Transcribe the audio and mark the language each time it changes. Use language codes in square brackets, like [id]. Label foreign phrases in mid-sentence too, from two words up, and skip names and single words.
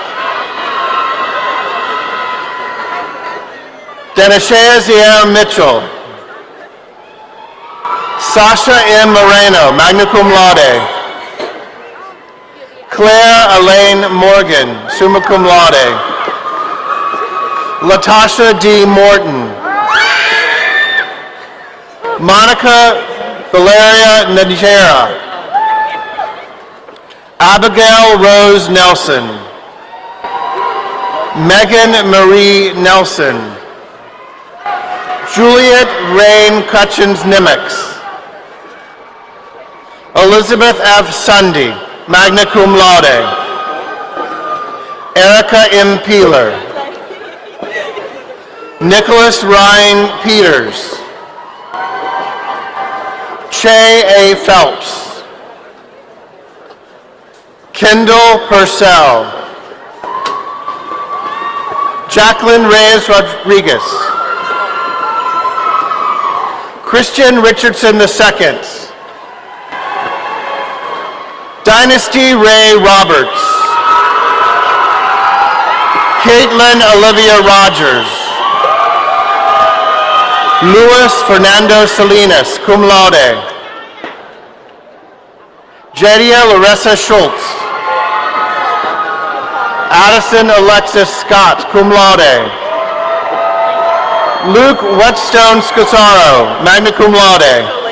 [en] Denishea Zier Mitchell. Sasha M. Moreno, [la] magna cum laude. [en] Claire Elaine Morgan, [la] summa cum laude. [en] Latasha D. Morton. Monica Valeria Najera. Abigail Rose Nelson. Megan Marie Nelson. Juliet Rain Cutchins Nimitz. Elizabeth F. Sunday, [la] magna cum laude. [en] Erica M. Peeler. Nicholas Ryan Peters. Che A. Phelps. Kendall Purcell. Jacqueline Reyes Rodriguez. Christian Richardson II. Dynasty Ray Roberts. Caitlin Olivia Rogers. Luis Fernando Salinas, [la] cum laude. [en] Jadia Larissa Schultz. Addison Alexis Scott, [la] cum laude. [en] Luke Whetstone Scosaro, [la] magna cum laude.